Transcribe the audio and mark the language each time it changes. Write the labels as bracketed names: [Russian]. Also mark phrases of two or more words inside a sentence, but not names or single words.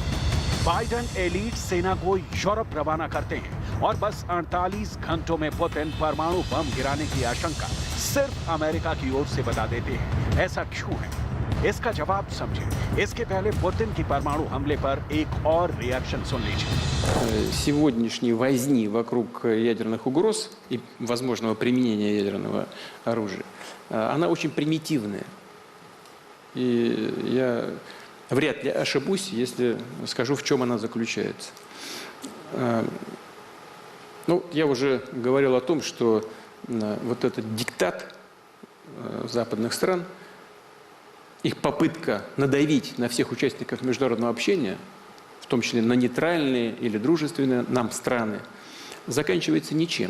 [Hindi] बाइडेन एलीट सेना को यूरोप रवाना करते हैं और बस 48 घंटों में पुतिन परमाणु बम गिराने की आशंका सिर्फ अमेरिका की ओर से बता देते हैं। ऐसा क्यों है? इसका जवाब समझे। इसके पहले पुतिन की परमाणु हमले पर एक और रिएक्शन सुन लीजिए। [Russian] Сегодняшней возни вокруг ядерных угроз и возможного применения ядерного оружия, она очень примитивная. И я вряд ли ошибусь, если скажу, в чем она заключается. Ну, я уже говорил о том, что вот этот диктат западных стран, их попытка надавить на всех участников международного общения, в том числе на нейтральные или дружественные нам страны, заканчивается ничем.